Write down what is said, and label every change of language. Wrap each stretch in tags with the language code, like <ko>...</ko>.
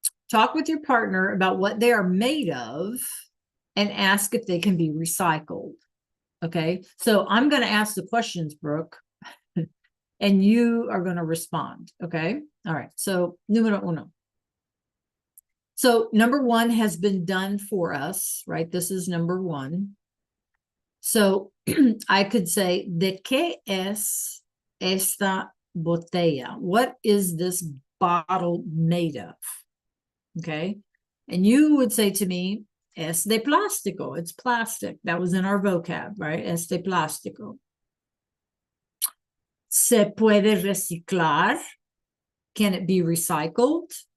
<en>talk with your partner about what they are made of and ask if they can be recycled. Okay, so I'm going to ask the questions, Brooke, and you are going to respond. Okay, all right. So,</en> <es>numero uno.</es> <en>So, number one has been done for us, right? This is number one. So, I could say,</en> <es>¿de qué es esta botella?</es> <en>What is this bottle made of? Okay, and you would say to me,</en> <es>es de plástico.</es> <en>It's plastic. That was in our vocab, right?</en> <es>Es de plástico. ¿Se puede reciclar?</es> <en>Can it be recycled?</en>